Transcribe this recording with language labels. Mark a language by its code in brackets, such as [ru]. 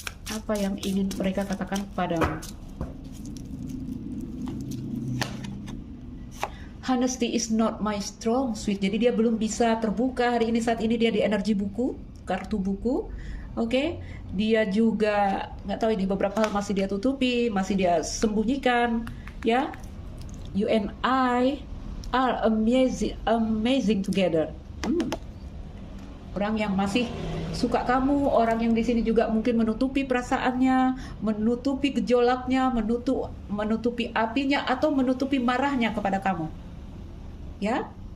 [id] Apa yang ingin mereka katakan padamu? [en] Honesty is not my strong suit. [id] Jadi dia belum bisa terbuka hari ini, saat ini dia di energi buku, kartu buku. Oke, dia juga nggak tahu ini, beberapa hal masih dia tutupi, masih dia sembunyikan, ya. [en] You and I are amazing together. [id] Orang yang masih suka kamu, orang yang di sini juga mungkin menutupi perasaannya, menutupi gejolaknya, menutupi apinya, atau menutupi marahnya kepada kamu. Ya.